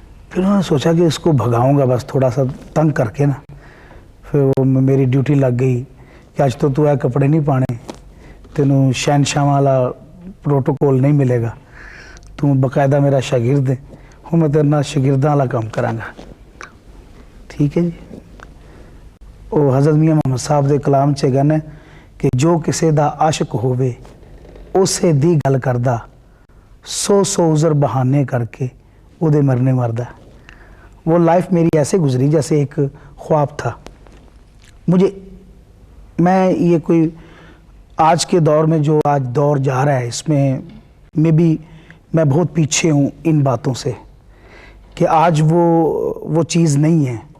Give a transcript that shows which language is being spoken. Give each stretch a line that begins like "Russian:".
Urdu: پھر انہوں نے سوچا کہ اس کو بھگاؤں گا بس تھوڑا سا تنگ کر کے نا. پھر وہ میری ڈیوٹی لگ گئی کہ
Punjabi: آج تو ہے کپڑے نہیں پانے، تینوں شہنشاہ والا پروٹوکول نہیں ملے گا، تم باقاعدہ میرا شاگرد ہے، ہوں میں تیرے نال شاگرداں والا کام کراں گا.
Urdu: ٹھیک ہے جی.
Punjabi: وہ حضرت میاں محمد صاحب دے کلام چ گنے کہ جو کسے دا عاشق ہووے اسے دی گل کردا، سو سو عذر بہانے کر کے او دے مرنے مردا.
Urdu: وہ لائف میری ایسے گزری جیسے ایک خواب تھا. میں یہ کوئی آج کے دور میں جو آج دور جا رہا ہے اس میں بھی میں بہت پیچھے ہوں ان باتوں سے کہ آج وہ چیز نہیں ہے.